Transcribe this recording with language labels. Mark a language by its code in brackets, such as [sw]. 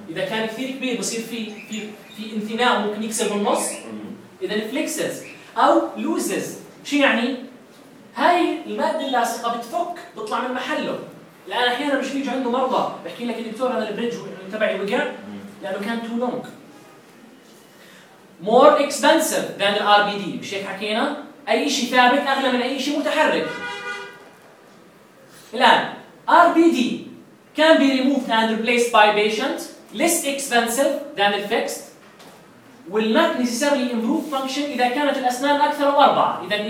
[ar] اذا كان كثير كبير بصير في في في انثناء، ممكن يكسر النص. اذا فليكسز او لوزز شو يعني؟ هاي الماده اللاصقه بتفك بتطلع من محله. الان احيانا مش بيجي عنده مرضى بحكي لك الدكتور هذا البريدج تبعي وقع لانه كان تو لونج. [en] More expensive than the RBD. [ar] مش هيك حكينا؟ أي شيء ثابت أغلى من أي شيء متحرك. الآن [en] RBD can be removed and replaced by patient less expensive than the fixed. Will not necessarily improve function [ar] إذا كانت الأسنان أكثر أو أربعة.